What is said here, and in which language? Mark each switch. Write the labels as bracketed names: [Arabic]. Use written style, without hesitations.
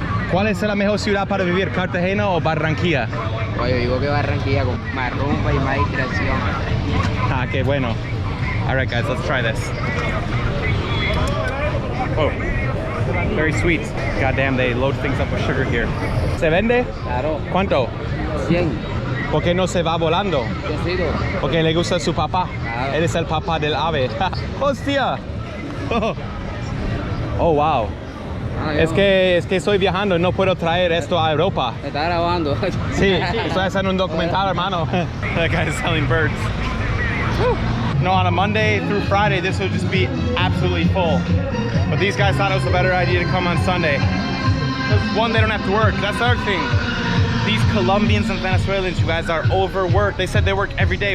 [Spanish] ¿Cuál es la mejor ciudad para vivir, Cartagena o Barranquilla? Oye, digo que Barranquilla con más rumba y más distracción. Ah, qué bueno. [English] All right, guys, let's try this. Oh, very sweet. Goddamn, they load things up with sugar here. [Spanish] ¿Se vende? Claro. ¿Cuánto? 100. ¿Por qué no se va volando? Decido. Porque le gusta su papá. Claro. Él es el papá del ave. ¡Hostia! [English] Oh, wow. [Spanish] Es que estoy viajando y no puedo traer esto a Europa. Me está grabando. Sí, estoy haciendo un documental, hermano. [English] That guy is selling birds. Woo. No, on a Monday through Friday, this will just be absolutely full. But these guys thought it was a better idea to come on Sunday. Because one, they don't have to work. That's the other thing. These Colombians and Venezuelans, you guys are overworked. They said they work every day.